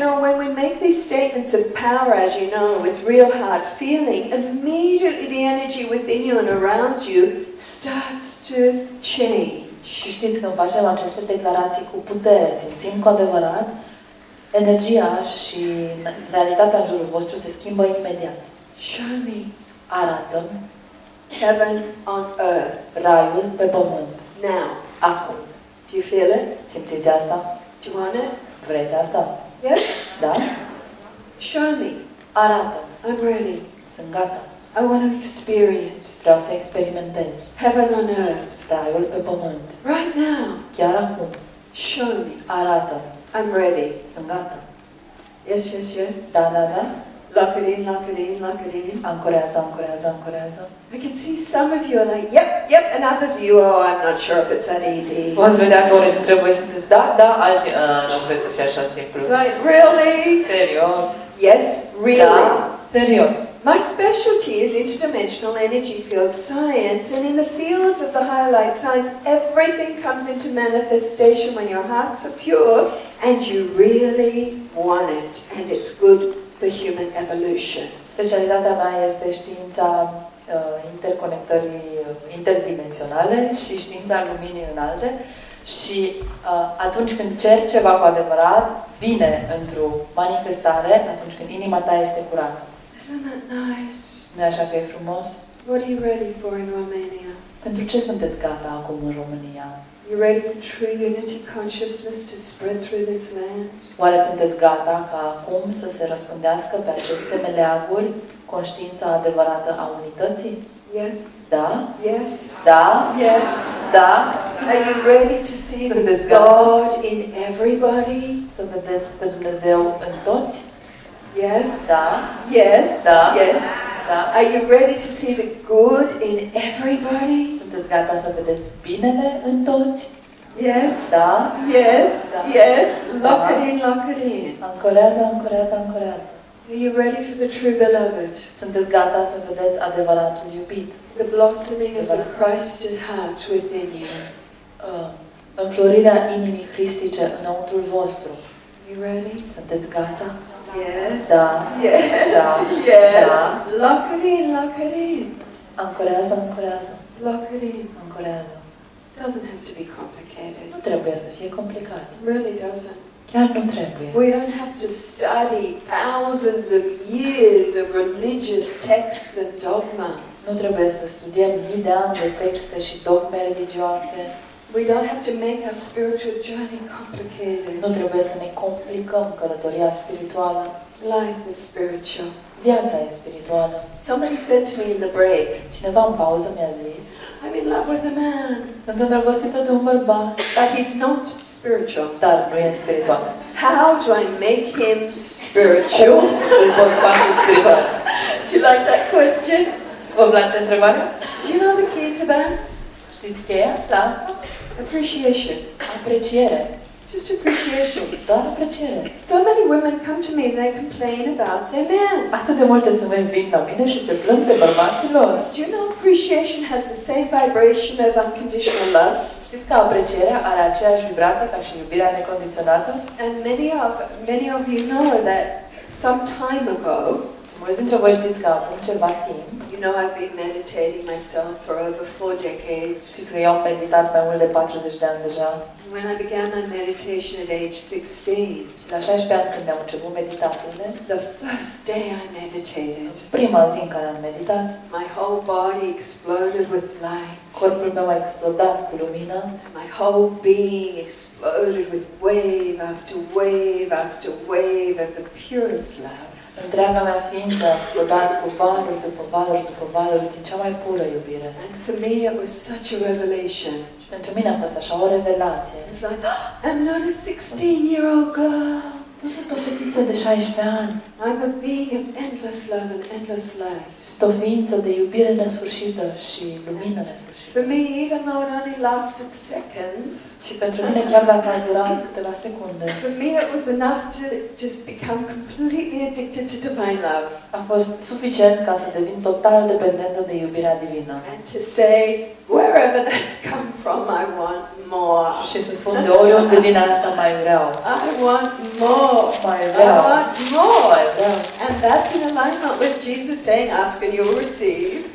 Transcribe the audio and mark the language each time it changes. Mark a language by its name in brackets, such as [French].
[English] know, when we make these statements of power, as you know, with real hard feeling, immediately the energy within you and around you starts to change. [Romanian] Și știți, când facem aceste declarații cu putere, simțim cu adevărat, energia și realitatea în jurul vostru se schimbă imediat. [English] Show me [Romanian] Arată-mi [English] heaven on earth. [Romanian] raiul pe pământ. [English] Now, [Romanian] Acum. [English] do you feel it? [Romanian] Simțiți asta? [English] Do you want it? [Romanian] Vreți asta? [English] Yes? [Romanian] Da? [English] Show me. [Romanian] Arată-mi. [English] I'm ready. [Romanian] Sunt gata. [English] I want to experience [Romanian] Vreau să experimentez [English] heaven on earth. [Romanian] raiul pe pământ. [English] Right now. [Romanian] Chiar acum. [English] Show me. [Romanian] Arată-mi. [English] I'm ready. [Romanian] Sunt gata. [English] Yes, yes, yes. [Romanian] Da, da, da? [English] Lock it in, lock it in, lock it in. [Romanian] Ancorează, ancorează, ancorează. [English] I can see some of you are like, yep, yep, and others you, oh, I'm not sure if it's that easy. [Romanian] Poți vedea că unii dintre voi sunteți da, da, alții, nu cred să fie așa simplu. [English] Like, really? [Romanian] Serios? [English] Yes, really. [Romanian] Da, serios. [English] My specialty is interdimensional energy field science, and in the fields of the highlight science, everything comes into manifestation when your hearts are pure and you really want it, and it's good for human evolution. [Romanian] Specialitatea mea este știința interconectării interdimensionale și știința luminii înalte. Și atunci când cer ceva cu adevărat, vine într-o manifestare atunci când inima ta este curată. [English] Isn't that nice? [Romanian] Nu e așa că e frumos? [English] What are you ready for in Romania? [Romanian] Pentru ce sunteți gata acum în România? [English] You ready for true unity consciousness to spread through this land? [Romanian] Oare sunteți gata ca acum să se răspândească pe aceste meleaguri conștiința adevărată a unității? [English] Yes. [Romanian] Da? [English] Yes. [Romanian] Da? [English] Yes. [Romanian] Da? [English] Are you ready to see the [Romanian] Sunteți gata? [English] God in everybody? [Romanian] Să vedeți pe Dumnezeu în toți? [English] Yes. [Romanian] Da? [English] Yes. [Romanian] Da. [English] Yes. [Romanian] Da? [English] Are you ready to see the good in everybody? [Romanian] Sunteți gata să vedeți binele în toți? [English] Yes. [Romanian] Da? [English] Yes. [Romanian] Da. [English] Yes. Lock [Romanian] Da. [English] it in, lock it in. [Romanian] Ancorează, ancorează, ancorează. [English] Are you ready for the true beloved? [Romanian] Sunteți gata să vedeți adevăratul iubit? [English] The blossoming of the Christed heart within you. [Romanian] Înflorirea inimii cristice înăuntrul vostru. [English] You ready? [Romanian] Sunteți gata? [English] Yes. [Romanian] Da. [English] Yes. [Romanian] Da. [English] Yes. [Romanian] Da. [English] Lock it in, lock it in. [Romanian] Ancorează, ancorează, [English] Lock it in. [Romanian] ancorează. [English] Doesn't have to be complicated. [Romanian] Nu trebuie să fie complicat. [English] It really doesn't. [Romanian] Chiar nu trebuie. [English] We don't have to study thousands of years of religious texts and dogma. [Romanian] Nu trebuie să studiem mii de ani de texte și dogme religioase. [English] We don't have to make our spiritual journey complicated. [Romanian] Nu trebuie să ne complicăm călătoria spirituală. [English] Life is spiritual. [Romanian] Viața e spirituală. [English] Somebody said to me in the break, [Romanian] Cineva în pauză mi-a zis, [English] I'm in love with a man, [Romanian] sunt îndrăgostită de un bărbat, [English] but he's not spiritual. [Romanian] dar nu e spiritual. [English] How do I make him spiritual? [Romanian] Îl pot face spiritual. [English] Do you like that question? [Romanian] Vă place întrebarea? [English] Do you know the key to that? [Romanian] Știți cheia la asta? [English] Appreciation. [Romanian] Apreciere. [English] Do Just appreciation. [Romanian] Doar apreciere. [English] So many women come to me and they complain about their man. [Romanian] Atât de multe femei vin la mine și se plâng de bărbații lor. [English] Do you know appreciation has the same vibration of unconditional love? [Romanian] Știți că aprecierea are aceeași vibrație ca și iubirea necondiționată? [English] And many of you know that some time ago, [Romanian] Mulți dintre voi știți că acum ceva timp, [English] you know I've been meditating myself for over 4 decades. [Romanian] știți că eu am meditat mai mult de 40 de ani deja. [English] When I began my meditation at age 16, [Romanian] Și la 16 ani când am început meditațiile, [English] the first day I meditated, [Romanian] prima zi în care am meditat, [English] my whole body exploded with light. [Romanian] corpul meu a explodat cu lumină, [English] My whole being exploded with wave after wave after wave of the purest love. [Romanian] întreaga mea ființă a explodat cu valuri după valuri după valuri din cea mai pură iubire. [English] And for me it was such a revelation. [Romanian] Și pentru mine a fost așa o revelație. [English] It's like, I'm not a 16-year-old girl. [Romanian] Nu sunt o fetiță de 16 ani. [English] I'm a being of endless love and endless light. [Romanian] Sunt o ființă de iubire nesfârșită și lumină nesfârșită. [English] For me, even though it only lasted seconds, [Romanian] Și pentru mine, chiar dacă a durat câteva secunde, [English] for me it was enough to just become completely addicted to divine love. [Romanian] a fost suficient ca să devin total dependentă de iubirea divină. [English] And to say, wherever that's come from, I want more. [Romanian] Și să spun de oriunde vine asta, mai vreau. [English] I want more. [Romanian] Mai [English] I [Romanian] vreau. [English] want more. [Romanian] Mai vreau. [English] And that's in alignment with Jesus saying, ask and you'll receive.